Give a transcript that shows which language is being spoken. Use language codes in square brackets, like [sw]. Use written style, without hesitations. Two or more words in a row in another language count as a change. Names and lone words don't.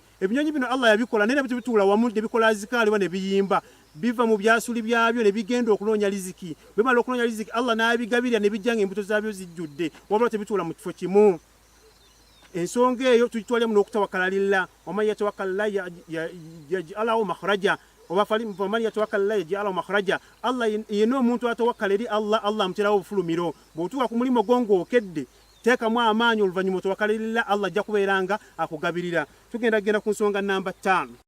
[lg] Ebinyonyi bino Allah yabikola naye ne bituula wamu ne bikola azikaali ne biyimba, biva mu byasuli byabyo ne bigenda okunoonya riziki. Bimala okunoonya riziki Allah n'abigabirira ne bijja ng'embuto zaabyo zijjudde, wabula tebituula mu kifo kimu. Ensonga eyo tugitwalemu n'okutawakkala lillah. [ar] ومن يتوكل الله يجعل له مخرجا oba فمن يتوكل الله يجعل له مخرجا. [lg] Allah yenna omuntu atawakkala eri Allah, Allah amuterawo obufulumiro. Bw'otuuka ku mulimu gwo ng'okedde teekamu amaanyi, oluvannyuma otawakkala lillah, Allah ajja kubeeranga akugabirira. Tugenda ku nsonga namba 5.